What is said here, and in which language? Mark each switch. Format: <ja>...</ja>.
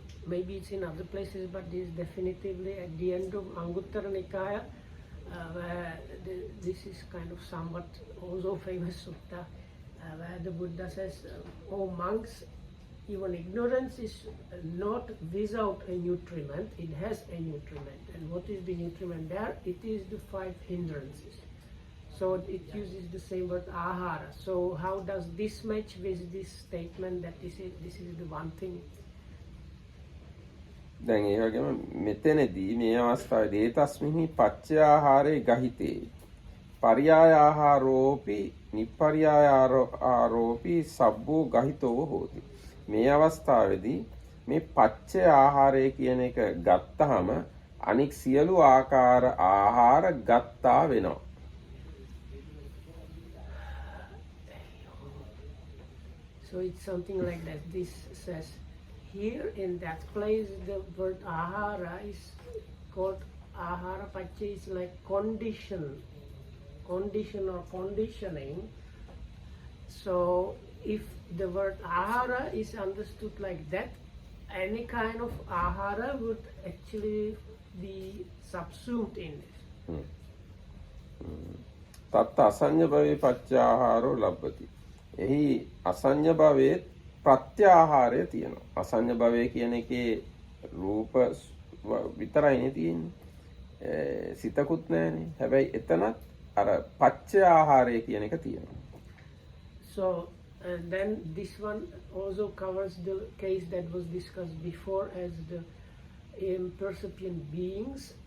<en>Maybe it's in other places, but this is definitively at the end of Anguttara Nikaya, where this is kind of somewhat also famous sutta, where the Buddha says, "Oh monks, even ignorance is not without a nutriment; it has a nutriment. And what is the nutriment there? It is the 5 hindrances." So it uses the same word ahara. So how does this match with this statement that this is the one thing?</en> <si>දැන් ඒ වගේම මෙතනදී මේ අවස්ථාවේදී</si> <pi>තස්මිහි පච්චයාහාරේ ගහිතේ පරියාය ආහාරෝපි නිප්පරියාය ආහාරෝපි සබ්බෝ ගහිතෝ හෝති.</pi> <si>මේ අවස්ථාවේදී මේ පච්චය ආහාරය කියන එක ගත්තාම අනික් සියලු ආකාර ආහාර ගත්තා වෙනවා.</si> <en>So it's something like that. This says here in that place the word ahara is called ahara pacca, is like condition or conditioning. So if the word ahara is understood like that, any kind of ahara would actually be subsumed in it.</en> <pi>තත් අසඤ්ඤ භවේ පච්චාහාරෝ ලබ්බති.</pi> <si>එහි අසඤ්ඤ භවේ ප්‍රත්‍යාහාරය තියෙනවා. අසඤ්ඤ භවය කියන එකේ රූප විතරයිනේ තියෙන්නේ. සිතකුත් නැහැනේ. හැබැයි එතනත් අර පච්චාහාරය කියන එක තියෙනවා.</si> <en>So then this one also covers the case that was discussed before as the impercipient beings.</en>